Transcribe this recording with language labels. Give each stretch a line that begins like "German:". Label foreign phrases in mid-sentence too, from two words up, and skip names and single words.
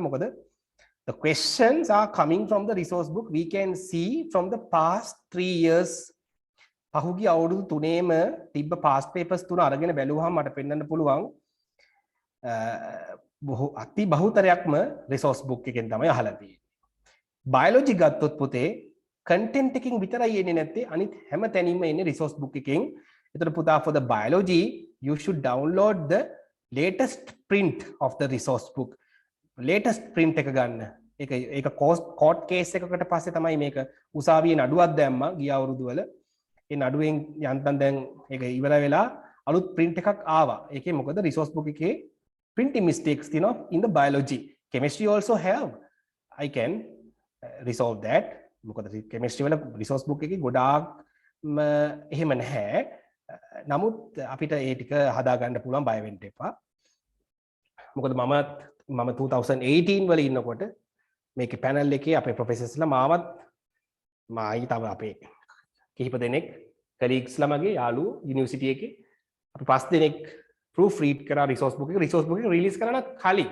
English: මොකද the questions are coming from the resource book. We can see from the past 3 years.
Sinhala: පහුගිය අවුරුදු 3ේම තිබ්බ
English: past papers
Sinhala: තුන අරගෙන බැලුවාම මට පෙන්වන්න පුළුවන් අති බහුතරයක්ම රිසෝස් බුක් එකෙන් තමයි අහලා තියෙන්නේ. බයොලොජි ගත්තොත් පුතේ content එකකින් විතරයි එන්නේ නැත්තේ අනිත් හැම තැනින්ම එන්නේ රිසෝස් බුක් එකෙන්. එතකොට පුතා
English: for the biology you should download the latest print of the resource book. latest print
Sinhala: එක ගන්න. ඒක
English: court case
Sinhala: එකකට පස්සේ තමයි මේක උසාවියේ නඩුවක් දැම්මා ගිය අවුරුදු වල. ඒ නඩුවෙන් යන්තම් දැන් ඒක ඉවර වෙලා අලුත් print එකක් ආවා. ඒකේ මොකද
English: resource book එකේ printing mistakes in the biology. Chemistry also have. I can resolve that.
Sinhala: මොකද chemistry වල resource book එකේ ගොඩාක් එහෙම නැහැ. නමුත් අපිට ඒ ටික හදා ගන්න පුළුවන් බය වෙන්න එපා. මොකද මම 2018 වල ඉන්නකොට මේකේ panel එකේ අපේ professors ලා මාවත් මායි තව අපේ කිහිප දෙනෙක් colleagues ලා මගේ යාළුවෝ university එකේ අපි 5 දෙනෙක්
English: proof read
Sinhala: කරා
English: resource book
Sinhala: එක release කරන්න කලින්.